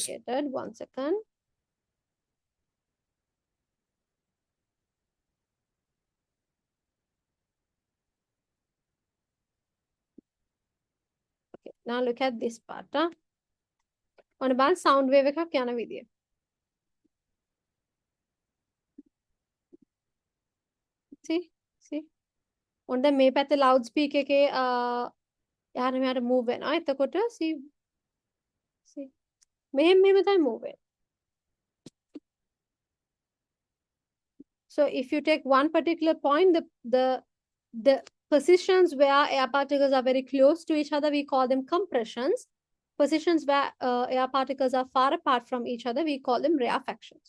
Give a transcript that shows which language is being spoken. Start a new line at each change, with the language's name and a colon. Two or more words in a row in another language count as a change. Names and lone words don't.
English: complicated. One second. Okay, now look at this part. On about sound wave
Sinhala: එකක් යන විදිය.
English: See? On the
Sinhala: මේ පැත්තේ loudspeaker එකේ එහාට මෙහාට move වෙනවා. එතකොට see. මෙහෙම තමයි move වෙන්නේ.
English: So if you take one particular point, the positions where air particles are very close to each other, we call them compressions. Positions where air particles are far apart from each other, we call them rarefactions.